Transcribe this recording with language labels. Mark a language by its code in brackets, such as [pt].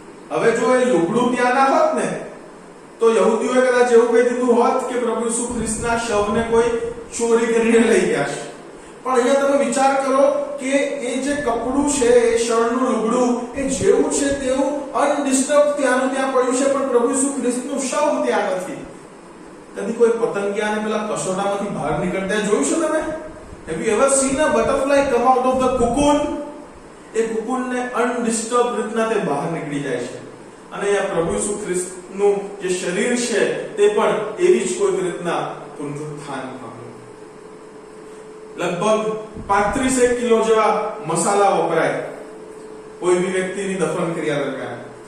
[gu] હવે જો એ લુગડું ત્યાં ના હોત ને તો યહૂદીઓએ કદાચ એવું કહી દીધું હોત કે પ્રભુ ઈસુ ખ્રિસ્તના શવને કોઈ ચોરી કરીને લઈ ગયા છે. પણ અહીંયા તમે વિચાર કરો કે એ જે કપડું છે, એ શણનું લુગડું એ જેવું છે તેવું અનડિસ્ટર્બ ત્યાંનું ત્યાં પડ્યું છે, પણ પ્રભુ ઈસુ ખ્રિસ્તનું શવ ત્યાં નથી. કદી કોઈ પતંગિયાને પેલા કસોટામાંથી બહાર નીકળતા જોયું છે તમે? [en] Have you ever seen a butterfly come out of the cocoon? [gu] એ cocoonને અનડિસ્ટર્બ રીતના તે બહાર નીકળી જાય છે. અને આ પ્રભુ ઈસુ ખ્રિસ્તનું જે શરીર છે તે પણ એવી જ કોઈ રીતના પુનરુત્થાન પામ્યું. લગભગ 35 કિલો જેવા મસાલા વપરાય કોઈ બી વ્યક્તિની દફન ક્રિયા દરમિયાન.